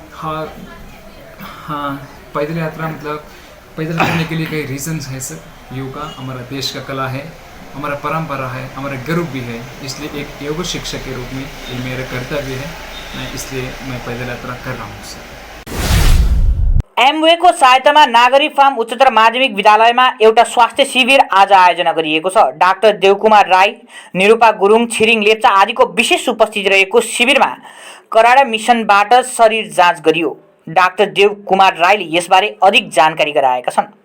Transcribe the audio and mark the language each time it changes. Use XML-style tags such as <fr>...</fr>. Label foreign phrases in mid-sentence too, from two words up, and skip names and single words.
<hi>हाँ, पैदल यात्रा मतलब पैदल करने के लिए कई रीजंस हैं सर। योगा हमारा देश का कला है हमारा परंपरा है, हमारा गर्व भी है। इसलिए एक योग शिक्षक के रूप में ये मेरा कर्तव्य है, इसलिए मैं पैदल यात्रा कर रहा हूँ सर।</hi> <ne>एमवेको सहायतामा नागरी फार्म उच्चतर माध्यमिक विद्यालयमा एउटा स्वास्थ्य शिविर आज आयोजना गरिएको छ। डाक्टर देवकुमार राई, निरूपा गुरुङ, छिरिङ लेप्चा आदिको विशेष उपस्थिति रहेको शिविरमा कराडा मिसनबाट शरीर जाँच गरियो। डाक्टर देवकुमार राईले यसबारे अधिक जानकारी गराएका छन्।</ne>